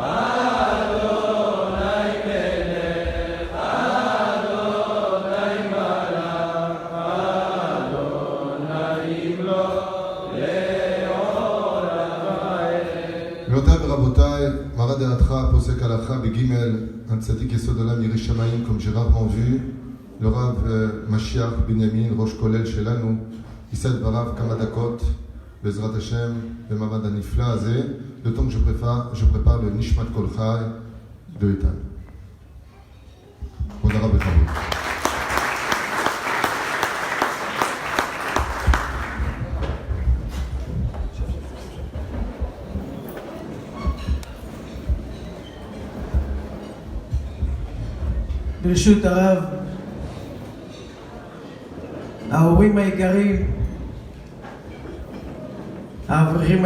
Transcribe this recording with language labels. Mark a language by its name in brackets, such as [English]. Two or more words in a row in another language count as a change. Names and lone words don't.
[Hebrew] גבירותיי ורבותיי, מרא דעתך, פוסק הלכה בגימל, [French] un tzaddik [Hebrew] יסוד עולם ירא שמיים, [French] comme j'ai rarement vu, le Rav Mashiach Binyamin, [Hebrew] ראש כולל שלנו, יישא את דבריו כמה דקות, בעזרת השם, במעמד הנפלא הזה, [French] le temps que je prépare le [Hebrew] נשמת כל חי [French] de Eitan. [Hebrew] כבוד הרב בכבוד. ברשות הרב, ההורים היקרים, האברכים